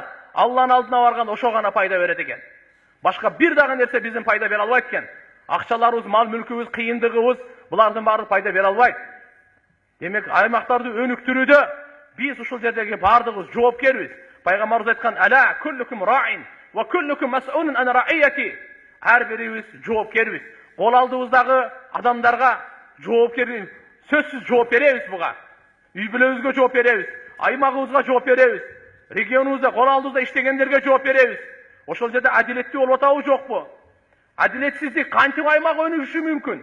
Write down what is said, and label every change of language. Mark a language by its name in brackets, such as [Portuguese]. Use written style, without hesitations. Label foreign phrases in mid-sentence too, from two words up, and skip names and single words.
[Kyrgyz] Алланын алдына барган ошо гана пайда берет экен. Башка бир дагы нерсе биздин пайда бере албайт экен. Акчаларыбыз, мал мүлкүбүз, кыйындыгыбыз булардын баары пайда бере албайт. Демек, аймактарды өнүктүрүүдө биз ушул жердеги бардыгыбыз жоопкербиз. Пайгамбарыбыз айткан: [Arabic] "ألا كلكم راع وكلكم مسؤول عن رعيته." [Kyrgyz] Ар бирибиз жоопкербиз. Кол алдыбыздагы адамдарга жоопкербиз. Сөзсүз жооп беребиз буга. Үй бүлөбүзгө жооп беребиз. Аймагыбызга жооп беребиз. Регионубузда, кол алдыбызда иштегендерге жооп беребиз. Ошол жерде адилеттүү болуп атабы жокпу? Адилетсиздик кантип аймак өнүгүшү мүмкүн?